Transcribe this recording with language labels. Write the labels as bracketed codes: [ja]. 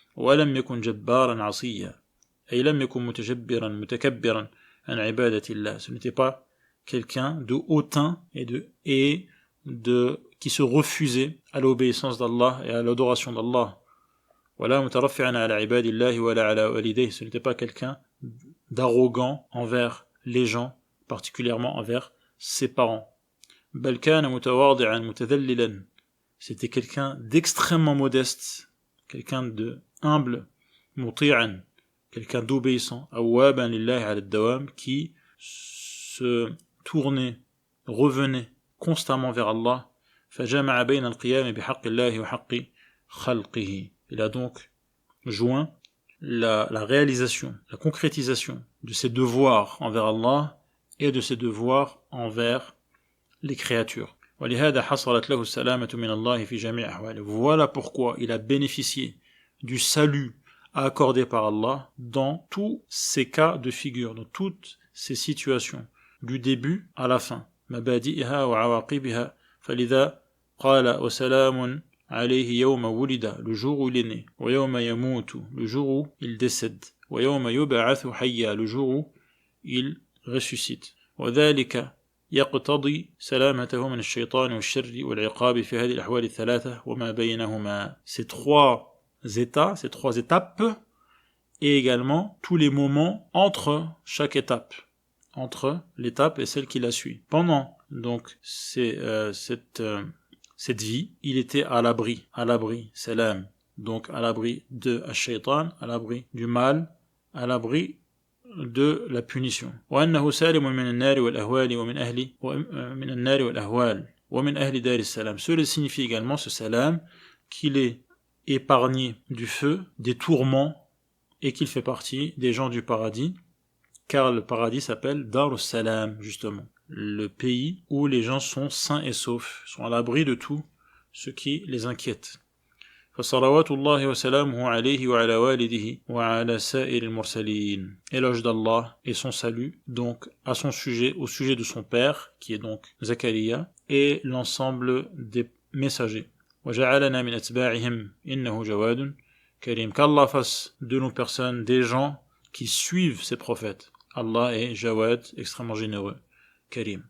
[ar] ولم يكن جبارا عصيا أي لم يكن متجبرا متكبرا عن عبادة الله. [fr] Ce n'était pas quelqu'un de hautain et qui se refusait à l'obéissance d'Allah et à l'adoration d'Allah. [ar] ولا مترفعا على عباد الله ولا على والديه. [fr] Ce n'était pas quelqu'un d'arrogant envers les gens, particulièrement envers ses parents. [ar] بل كان متواضعا متذللا. [fr] C'était quelqu'un d'extrêmement modeste, quelqu'un de humble, muti'an, quelqu'un d'obéissant, [ar] awwaban lillahi ala ad-dawam, [fr] qui se tournait, revenait constamment vers Allah. [ar] فجمع بين القيام بحق الله وحق خلقه. [fr] Il a donc joint la réalisation, la concrétisation de ses devoirs envers Allah et de ses devoirs envers les créatures. [ar] ولهذا حصلت له السلامة من الله في جميع أحواله. [fr] Voilà pourquoi il a bénéficié du salut accordé par Allah dans tous ces cas de figure, dans toutes ces situations, du début à la fin. [ar] مبادئها وعواقبها. فلذا قال وسلام عليه يوم ولد, [fr] le jour où il est né, [ar] ويوم يموت, [fr] le jour où il décède, [ar] ويوم يبعث حيا, [fr] le jour où il ressuscite. [ar] وذلك يقتضي سلامته من الشيطان والشر والعقاب في هذه الأحوال الثلاثة وما بينهما. [fr] Ces trois états, ces trois étapes, et également tous les moments entre chaque étape, entre l'étape et celle qui la suit. Pendant donc cette vie, il était à l'abri, salam, donc à l'abri de ash-shaytan, à l'abri du mal, à l'abri de la punition. [ar] وأنه سالم من النار والأهوال ومن النار والأهوال ومن أهل دار السلام. [fr] Cela signifie également, ce salam, qu'il est épargné du feu, des tourments, et qu'il fait partie des gens du paradis, car le paradis s'appelle Dar al-Salam, justement, le pays où les gens sont sains et saufs, sont à l'abri de tout ce qui les inquiète. [ar] فصلوات الله وسلامه عليه وعلى والده وعلى سائر المرسلين. [fr] Éloge d'Allah et son salut donc à son sujet, au sujet de son père qui est donc Zakaria, et l'ensemble des messagers. [ar] وجعلنا من أتباعهم إنه جواد كريم. [fr] Qu'Allah fasse de nos personnes des gens qui suivent ces prophètes. Allah est Jawad, extrêmement généreux, Karim.